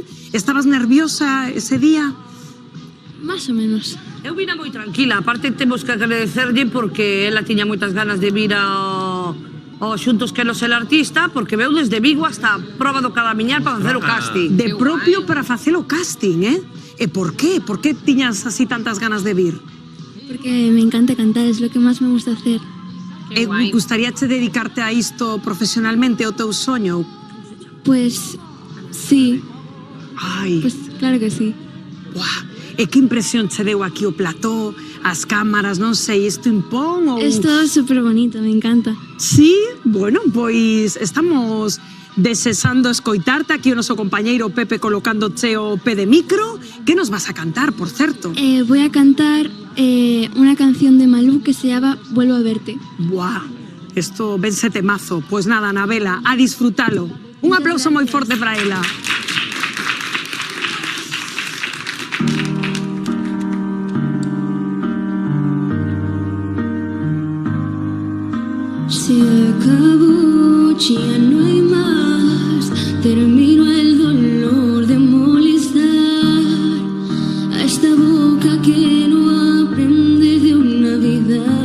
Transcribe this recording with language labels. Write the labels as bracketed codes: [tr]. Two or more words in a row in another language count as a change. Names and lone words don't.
[gl] Estabas nerviosa ese día? [es] Más o menos. [gl] Eu vina moi tranquila, aparte temos que agradecerlle porque ela tiña moitas ganas de vir ao Xuntos Quero Ser Artista, porque veu desde Vigo hasta a proba do Caramiñal para facer o casting. De propio para facer o casting, eh? E por qué? Por que tiñas así tantas ganas de vir? [es] Porque me encanta cantar, es lo que más me gusta hacer. [gl] Gustaríache dedicarte a isto profesionalmente, o teu soño? [es] Pues sí. Ai. Pues claro que sí. Buah. [gl] E que impresión che deu aquí o plató, as cámaras, non sei, isto impón ou... [es] Es todo súper bonito, me encanta. Sí? [gl] Bueno, pois estamos desexando escoitarte aquí o noso compañeiro Pepe colocándoche o pé de micro. Que nos vas a cantar, por certo? [es] Voy a cantar una canción de Malú que se llama Vuelvo a verte. [gl] Buah, esto vense temazo. Pois nada, Anabela, a disfrutalo. Un aplauso moi forte para ela. [es] Se acabó, ya no hay más. Termino el dolor de molestar a esta boca que no aprende de una vida.